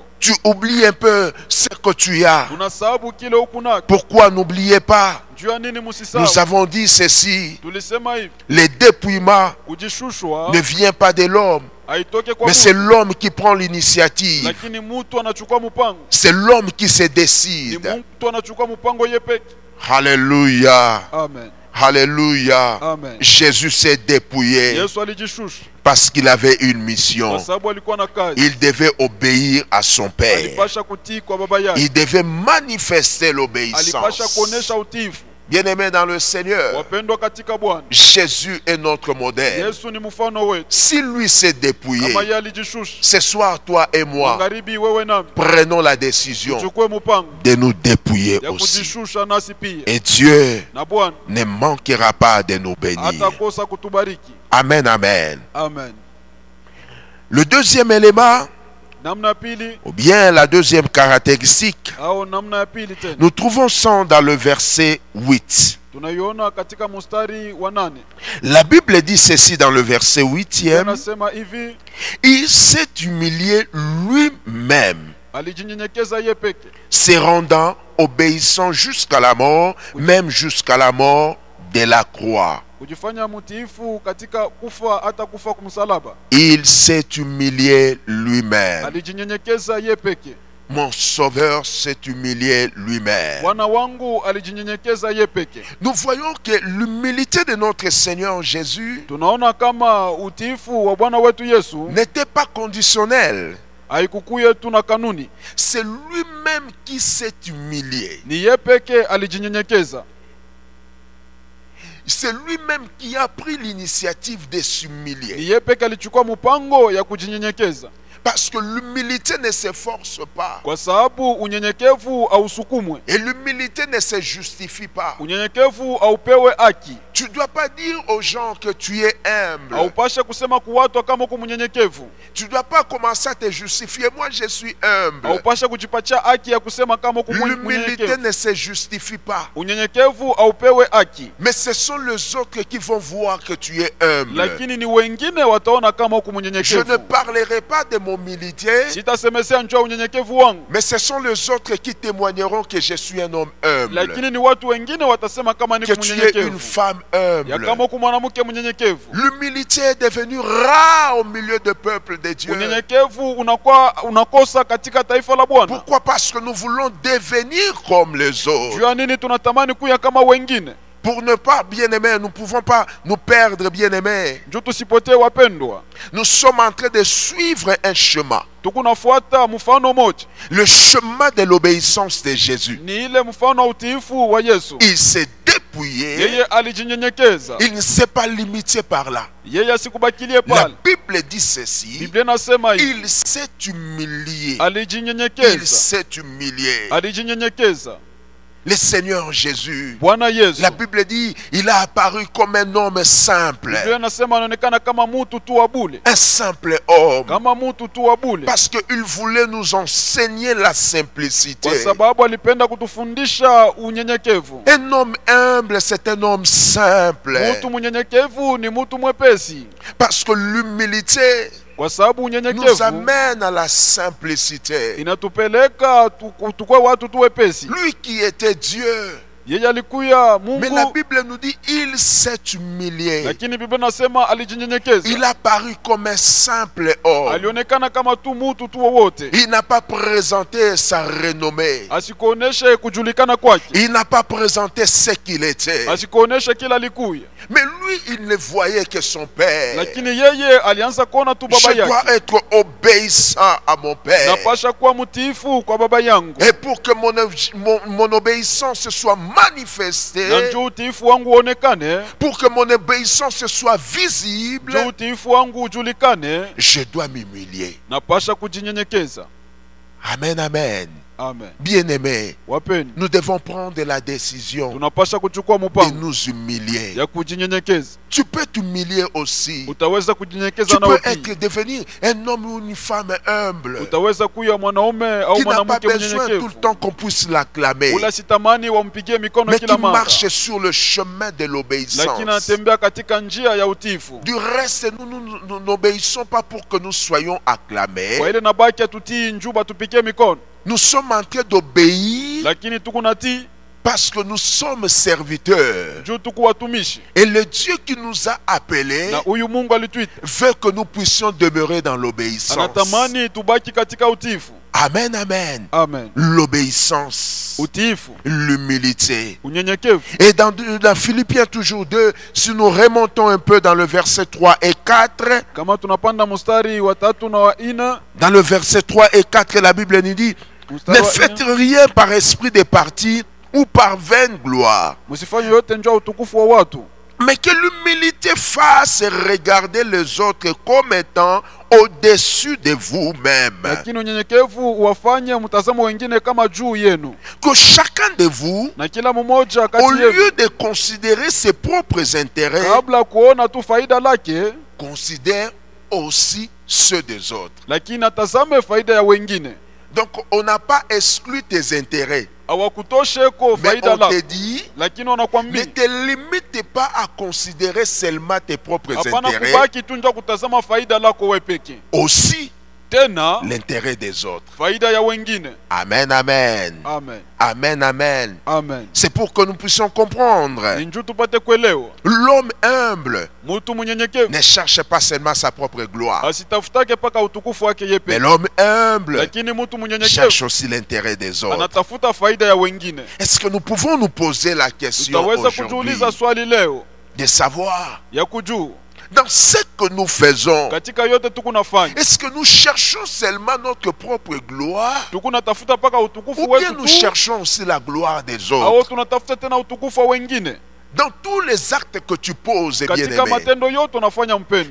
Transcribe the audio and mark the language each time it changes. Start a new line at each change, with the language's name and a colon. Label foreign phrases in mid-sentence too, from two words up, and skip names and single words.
French: Tu oublies un peu ce que tu as.
Swahili: unasahau kile huku nako.
French: Pourquoi n'oubliez pas?
Swahili: Juu ya nini
French: Nous
Swahili: musisahau?
French: avons dit ceci.
Swahili: Tulisema hivi,
French: Le dépouillement
Swahili: kujishushwa
French: ne vient pas de l'homme,
Swahili: haitoke kwa
French: mais c'est
Swahili: Mungu,
French: l'homme qui prend l'initiative.
Swahili: lakini mtu anachukua mpango.
French: C'est l'homme qui se
Swahili: Ni
French: décide.
Swahili: mtu anachukua mpango ye peke.
French: Alléluia.
Swahili: Amen,
French: Alléluia.
Swahili: amen.
French: Jésus s'est dépouillé
Swahili: Yesu alijishusha
French: parce qu'il avait une mission.
Swahili: kwa sababu alikuwa na kazi,
French: Il devait obéir à son Père.
Swahili: alipasha kutii kwa baba yake,
French: Il devait manifester
Swahili: alipasha
French: l'obéissance.
Swahili: kuonesha utiifu.
French: Bien-aimés dans le Seigneur,
Swahili: Wapendwa katika Bwana,
French: Jésus est notre modèle.
Swahili: Yesu ni mfano wetu.
French: Si lui s'est dépouillé,
Swahili: Kama yeye alijishusha,
French: ce soir, toi et moi,
Swahili: magharibi wewe nami
French: prenons la décision
Swahili: chukue mpango
French: de nous dépouiller
Swahili: ya
French: aussi.
Swahili: kujishusha nasi pia,
French: Et Dieu
Swahili: na Bwana
French: ne manquera pas de nous bénir.
Swahili: hatakosa kutubariki.
French: Amen, amen.
Swahili: Amen.
French: Le deuxième élément,
Swahili: Namna ya pili
French: ou bien la deuxième caractéristique,
Swahili: au namna ya pili tena
French: nous trouvons ça dans le verset 8.
Swahili: tunaiona katika mstari wa 8.
French: La Bible dit ceci dans le verset 8e.
Swahili: Anasema hivi,
French: Il s'est humilié lui-même,
Swahili: alijinyenyekeza ye peke,
French: se rendant obéissant jusqu'à la mort, même jusqu'à la mort de la croix.
Swahili: kujifanya mtiifu katika kufa, hata kufa kumsalaba.
French: Il s'est humilié lui-même.
Swahili: Alijinyenyekeza ye peke.
French: Mon sauveur s'est humilié lui-même.
Swahili: Bwana wangu alijinyenyekeza ye peke.
French: Nous voyons que l'humilité de notre Seigneur Jésus
Swahili: Tunaona kama utiifu wa Bwana wetu Yesu
French: n'était pas conditionnel.
Swahili: haikukuye tu na kanuni,
French: C'est lui-même qui s'est humilié.
Swahili: ni ye peke alijinyenyekeza.
French: C'est lui-même qui a pris l'initiative de
Swahili: Ni
French: s'humilier.
Swahili: yeye peke alichukua mpango ya kujinyenyekeza,
French: Parce que l'humilité ne s'efforce pas.
Swahili: kwa sababu unyenyekevu ausukumwe,
French: Et l'humilité ne se justifie pas.
Swahili: unyenyekevu aupewe haki.
French: Tu ne dois pas dire aux gens que tu es humble.
Swahili: Haupashe kusema kwa watu kama uko mnyenyekevu.
French: Tu ne dois pas commencer à te justifier. Moi, je suis humble.
Swahili: Haupashe kujipatia haki ya kusema kama uko
French: L'humilité
Swahili: mnyenyekevu.
French: ne se justifie pas.
Swahili: Unyenyekevu aupewe haki,
French: Mais ce sont les autres qui vont voir que tu es humble.
Swahili: lakini ni wengine wataona kama uko
French: Je ne
Swahili: mnyenyekevu.
French: parlerai pas de mon humilité,
Swahili: Sitasemesea njoo unyenyekevu wangu,
French: mais ce sont les autres qui témoigneront que je suis un homme humble.
Swahili: lakini ni watu wengine watasema kama niko
French: Que tu es une
Swahili: mnyenyekevu,
French: femme
Swahili: ya
French: humble.
Swahili: kama uko mwanamke mnyenyekevu.
French: L'humilité est devenue rare au milieu du peuple de Dieu.
Swahili: Unyenyekevu unakosa katika taifa la Bwana.
French: Pourquoi? Parce que nous voulons devenir comme les autres.
Swahili: Juu ya nini tunatamani kuya kama wengine?
French: Pour ne pas, bien-aimés, nous ne pouvons pas nous perdre, bien-aimés.
Swahili: Juu tusipotee wapendwa.
French: Nous sommes en train de suivre un chemin.
Swahili: Tukunafuata mfano moja,
French: Le chemin de l'obéissance de Jésus.
Swahili: ni ile mfano wa utiifu wa Yesu.
French: Il s'est dépouillé.
Swahili: Yeye alijinyenyekeza,
French: Il ne s'est pas limité par là.
Swahili: yeye asikubakilie
French: La
Swahili: pale.
French: Bible dit ceci.
Swahili: Biblia inasema hivi,
French: Il s'est humilié. Il
Swahili: alijinyenyekeza,
French: s'est humilié.
Swahili: alijinyenyekeza.
French: Le Seigneur Jésus.
Swahili: Bwana Yesu,
French: La Bible dit, il a apparu comme un homme simple.
Swahili: Biblia inasema anaonekana kama mtu tu wa bure,
French: Un simple homme.
Swahili: kama mtu tu wa bure,
French: Parce qu'il voulait nous enseigner la simplicité.
Swahili: kwa sababu alipenda kutufundisha unyenyekevu.
French: Un homme humble, c'est un homme simple.
Swahili: Mtu mnyenyekevu ni mtu mwepesi,
French: Parce que l'humilité
Swahili: kwa sababu
French: nous
Swahili: unyenyekevu
French: amène à la simplicité.
Swahili: inatupeleka tukue watu tu wepesi.
French: Lui qui était Dieu.
Swahili: Yeye alikuya
French: Mais la
Swahili: Mungu,
French: Bible nous dit, il s'est humilié.
Swahili: lakini Biblia inasema alijinyenyekeza.
French: Il a paru comme un simple homme.
Swahili: Alionekana kama tu mtu tu wowote,
French: Il n'a pas présenté sa renommée.
Swahili: asikuoneshe kujulikana kwake,
French: Il n'a pas présenté ce qu'il était.
Swahili: asikuoneshe kila alikuya,
French: Mais lui, il ne voyait que son Père.
Swahili: lakini yeye alianza kuona tu baba
French: Je dois
Swahili: yake.
French: être obéissant à mon Père.
Swahili: Napasha kuwa mtiifu kwa baba yangu,
French: Et pour que mon obéissance soit manifestée,
Swahili: na njoo utiifu wangu uonekane,
French: pour que mon obéissance soit visible,
Swahili: njoo utiifu wangu ujulikane,
French: je dois m'humilier.
Swahili: napasha kujinyenyekeza.
French: Amen, amen.
Swahili: Amen.
French: Bien-aimés,
Swahili: Wapeni,
French: nous devons prendre la décision
Swahili: tunapasha kuchukua
French: de
Swahili: mpango
French: nous humilier.
Swahili: ya kujinyenyekeza.
French: Tu peux t'humilier aussi.
Swahili: Utaweza
French: Tu
Swahili: kujinyenyekeza na
French: peux
Swahili: wewe,
French: devenir un homme ou une femme humble
Swahili: utaweza kuya mwanaume au
French: qui n'a pas
Swahili: mwanamke
French: besoin tout le
Swahili: mnyenyekevu,
French: temps qu'on puisse l'acclamer,
Swahili: ula sitamani wampigie mikono
French: mais qui
Swahili: kila mara,
French: marche sur le chemin de
Swahili: lakini
French: l'obéissance.
Swahili: anatembea katika njia ya utiifu.
French: Du reste, nous n'obéissons pas pour que nous soyons acclamés.
Swahili: Kwa ile nabaki atutii njuba tupigie mikono,
French: Nous sommes en train d'obéir
Swahili: lakini tukunatii
French: parce que nous sommes serviteurs.
Swahili: juu tuku watumishi,
French: Et le Dieu qui nous a appelés
Swahili: na huyu Mungu alituita,
French: veut que nous puissions demeurer dans l'obéissance.
Swahili: anatamani tubaki katika utiifu.
French: Amen, amen.
Swahili: Amen.
French: L'obéissance,
Swahili: Utiifu,
French: l'humilité.
Swahili: unyenyekevu.
French: Et dans Philippiens toujours 2, si nous remontons un peu dans le verset 3 et 4,
Swahili: Kama tunapanda mstari wa 3 na wa 4,
French: dans le verset 3 et 4, la Bible nous dit,
Swahili: mstari
French: ne
Swahili: wa
French: faites
Swahili: 4,
French: rien par esprit de parti ou par vaine gloire,
Swahili: msifanye yote njoo utukufu wa watu,
French: mais que l'humilité fasse regarder les autres comme étant au-dessus de vous-même.
Swahili: lakini unyenyekevu uwafanye mtazamo wengine kama juu yenu,
French: Que chacun de vous,
Swahili: na kila mmoja
French: au
Swahili: kati yenu,
French: lieu de considérer ses propres intérêts,
Swahili: kabla kuona tu faida lake,
French: considère aussi ceux des autres.
Swahili: lakini atazame faida ya wengine.
French: Donc, on n'a pas exclu tes intérêts,
Swahili: Hawakutosheko
French: mais
Swahili: faida
French: on te
Swahili: lako,
French: dit,
Swahili: lakini
French: ne
Swahili: wanakwambia
French: te limite pas à considérer seulement tes propres
Swahili: hapana
French: intérêts,
Swahili: kubaki tu nja kutazama faida lako wewe peke,
French: aussi
Swahili: tena
French: l'intérêt des autres.
Swahili: faida ya wengine.
French: Amen, amen.
Swahili: Amen.
French: Amen, amen.
Swahili: Amen.
French: C'est pour que nous puissions comprendre.
Swahili: Ni njoo tupate kuelewa,
French: L'homme humble
Swahili: mtu mnyenyekevu
French: ne cherche pas seulement sa propre gloire,
Swahili: asitafutake paka utukufu wake yeye
French: mais
Swahili: peke,
French: l'homme humble
Swahili: lakini mtu
French: cherche
Swahili: mnyenyekevu
French: aussi l'intérêt des autres.
Swahili: anatafuta faida ya wengine.
French: Est-ce que nous pouvons nous poser la question
Swahili: Tutaweza
French: aujourd'hui
Swahili: kujiuliza swali leo
French: de savoir
Swahili: ya kujua
French: dans ce que nous faisons,
Swahili: katika yote tukunafanya,
French: est-ce que nous cherchons seulement notre propre gloire
Swahili: tukunatafuta paka utukufu
French: ou bien
Swahili: wetu
French: nous
Swahili: tu,
French: cherchons aussi la gloire des
Swahili: au
French: autres?
Swahili: tunatafuta tena utukufu wa wengine?
French: Dans tous les actes que tu poses,
Swahili: katika
French: bien-aimé,
Swahili: matendo yote unafanya mpendo,